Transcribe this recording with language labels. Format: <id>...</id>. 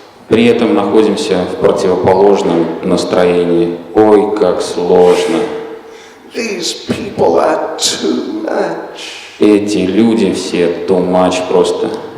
<ru>При этом находимся в противоположном настроении. Ой, как сложно.</ru> <en>These people are too much.</en> <ru>Эти люди все</ru> <en>too much</en> <ru>просто.</ru>